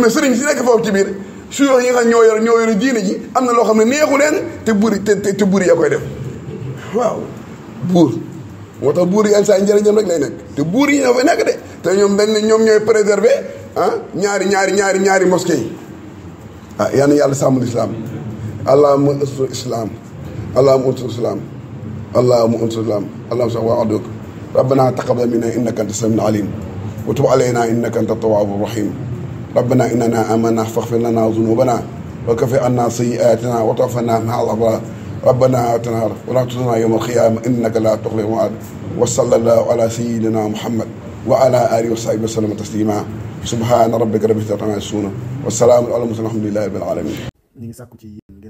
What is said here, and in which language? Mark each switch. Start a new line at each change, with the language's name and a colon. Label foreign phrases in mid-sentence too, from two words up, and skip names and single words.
Wolof: ne sëriñ si nekk foofu ci biir suyoo yi nga xam ñoo yor diine ji am na loo xam ne neexu leen te buur yaa koy def waaw buur moo tax buur yi yenn saa yi njëriñam rek lay nekk te buur yi ñoo fay nekk de te ñoom dañ ne ñoom ñooy préserver ñaari mosquée yi yal na yàlla sàmm
Arabic: lislaam اللهم انصر الإسلام اللهم انصر الإسلام اللهم انصر الإسلام اللهم صدق وعدك ربنا تقبل منا إنك أنت السميع عليم وتب علينا إنك أنت التواب الرحيم ربنا إننا آمنا فاغفر لنا ذنوبنا وكفر عنا سيئاتنا وتوفنا مع الأبرار ربنا آتنا ولا تخزنا يوم القيامة إنك لا تخلف الميعاد وصلى الله على سيدنا محمد وعلى آله وصحبه وسلم تسليما سبحان ربك رب العزة عما يصفون وسلام على المرسلين والحمد لله رب العالمين.